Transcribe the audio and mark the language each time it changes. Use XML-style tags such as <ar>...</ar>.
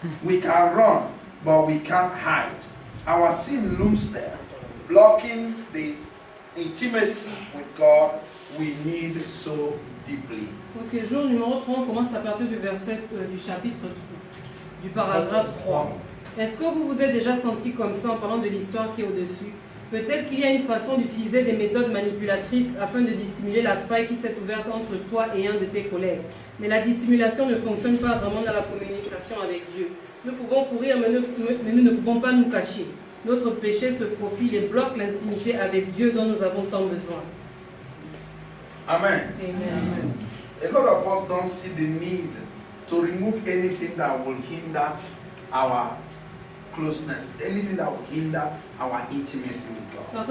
<en>We can run, but we can't hide. Our sin looms there, blocking the intimacy with God we need so deeply.</en> <fr>Ok, jour numéro 3, on commence à partir du verset du chapitre 3, du paragraphe 3. Est-ce que vous vous êtes déjà senti comme ça en parlant de l'histoire qui est au-dessus? Peut-être qu'il y a une façon d'utiliser des méthodes manipulatrices afin de dissimuler la faille qui s'est ouverte entre toi et un de tes collègues. Mais la dissimulation ne fonctionne pas vraiment dans la communication avec Dieu. Nous pouvons courir, mais nous ne pouvons pas nous cacher. Notre péché se profile et bloque l'intimité avec Dieu dont nous avons tant besoin. Amen. Amen.</fr> <en>A lot of us don't see the need to remove anything that will hinder our closeness, anything that will hinder our intimacy with God.</en>